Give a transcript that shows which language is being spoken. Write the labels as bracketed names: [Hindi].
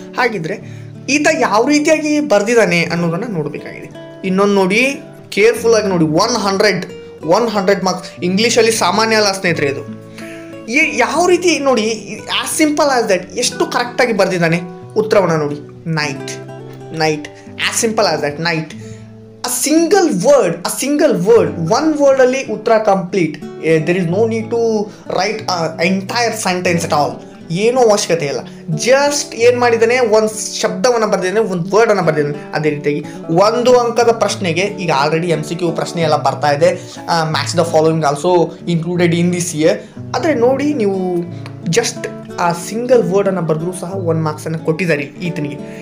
[Kannada] ಹಾಗಿದ್ರೆ ಈತ ಯಾವ ರೀತಿಯಾಗಿ ಬರೆದಿದ್ದಾನೆ ಅನ್ನೋದನ್ನು ನೋಡಬೇಕಾಗಿದೆ. ಇನ್ನೊಂದು ನೋಡಿ, ಕೇರ್ಫುಲ್ಲಾಗಿ ನೋಡಿ, 100 ಮಾರ್ಕ್ಸ್ ಇಂಗ್ಲೀಷಲ್ಲಿ ಸಾಮಾನ್ಯ ಅಲ್ಲ ಸ್ನೇಹಿತರೆ. ಇದು ಯಾವ ರೀತಿ ನೋಡಿ, [English] as simple as that [Kannada] ಎಷ್ಟು ಕರೆಕ್ಟಾಗಿ ಬರೆದಿದ್ದಾನೆ. ಉತ್ತರವನ್ನು ನೋಡಿ, night. [English] as simple as that, [Kannada] night. [English] A single word, one word [Kannada] ಅಲ್ಲಿ ಉತ್ತರ complete. [English] there is no need to write entire sentence at all. [Kannada] ಏನೂ ಅವಶ್ಯಕತೆ ಇಲ್ಲ. ಜಸ್ಟ್ ಏನು ಮಾಡಿದ್ದಾನೆ, ಒಂದು ಶಬ್ದವನ್ನು ಬರೆದಿದ್ದಾನೆ, ಒಂದು ವರ್ಡನ್ನು ಬರೆದಿದ್ದಾನೆ. ಅದೇ ರೀತಿಯಾಗಿ 1 ಅಂಕದ ಪ್ರಶ್ನೆಗೆ ಈಗ ಆಲ್ರೆಡಿ MCQ ಪ್ರಶ್ನೆ ಎಲ್ಲ ಬರ್ತಾ ಇದೆ. [English] Match the following also included in this year. [Kannada] ಆದರೆ ನೋಡಿ, ನೀವು ಜಸ್ಟ್ ಆ ಸಿಂಗಲ್ ವರ್ಡನ್ನು ಬರೆದ್ರೂ ಸಹ 1 ಮಾರ್ಕ್ಸನ್ನು ಕೊಟ್ಟಿದ್ದಾರೆ ಈತನಿಗೆ.